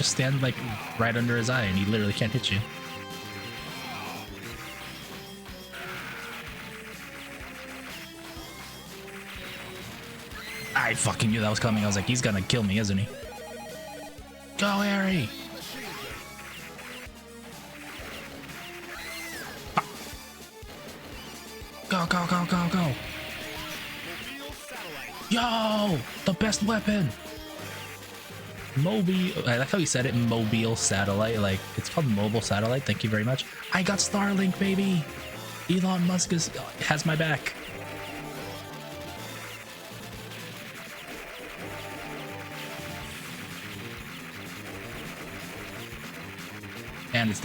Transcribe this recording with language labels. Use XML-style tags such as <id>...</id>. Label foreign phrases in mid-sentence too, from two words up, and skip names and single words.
<en>Just stand like right under his eye and he literally can't hit you. I fucking knew that was coming. I was like, he's gonna kill me, isn't he? Go, Aerie! Ah. Go, go, go, go, go! Yo! The best weapon! Mobile, I like how he said it, mobile satellite, like, it's called mobile satellite, thank you very much. I got Starlink, baby! Elon Musk has my back. And it's dead.</en>